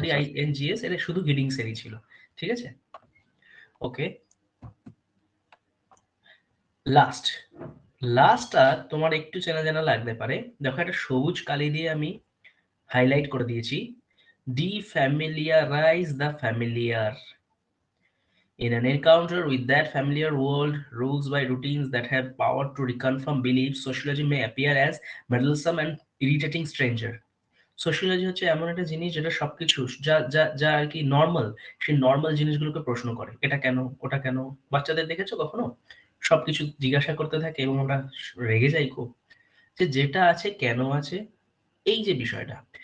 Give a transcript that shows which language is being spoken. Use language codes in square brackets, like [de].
[bn] GIDDINGS, এটা শুধু গিডিংস এরই ছিল। ঠিক আছে, ওকে। লাস্ট লাস্টটা তোমার একটু চেনা জানা লাগতে পারে। দেখো, একটা সবুজ কালি দিয়ে আমি হাইলাইট করে দিয়েছি, [en] Defamiliarise the familiar. In an encounter with that familiar world, rules by routines that have power to reconfirm beliefs, sociology may appear as meddlesome and irritating stranger. [bn] Sociology হচ্ছে এমন একটা জিনিস যেটা সবকিছু যা যা যা আর কি নর্মাল, সেই নর্মাল জিনিসগুলোকে প্রশ্ন করে, এটা কেন, ওটা কেন। বাচ্চাদের দেখেছো কখনো সবকিছু জিজ্ঞাসা করতে থাকে এবং ওরা রেগে যায় খুব, যে যেটা আছে কেন আছে, এই যে বিষয়টা।